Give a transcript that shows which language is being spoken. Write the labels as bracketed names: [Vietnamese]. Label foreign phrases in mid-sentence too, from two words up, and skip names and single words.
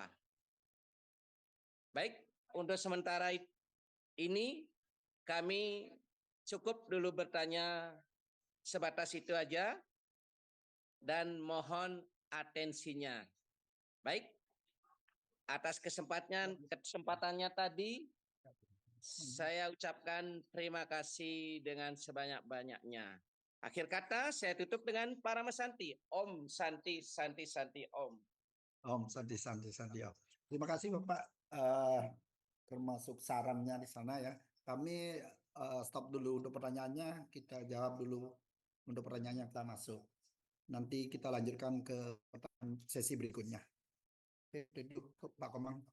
[Indonesian] Baik, untuk sementara ini kami cukup dulu bertanya sebatas itu aja dan mohon atensinya. Baik, atas kesempatannya tadi saya ucapkan terima kasih dengan sebanyak-banyaknya. Akhir kata saya tutup dengan Parama Santi. [Sanskrit] Om Santi Santi Santi Om. Om Santi Santi Santi Om. [Indonesian] Terima kasih Bapak, termasuk sarannya di sana ya. Kami stop dulu untuk pertanyaannya, kita jawab dulu untuk pertanyaan yang kita masuk. Nanti kita lanjutkan ke sesi berikutnya. Oke, Pak Komang.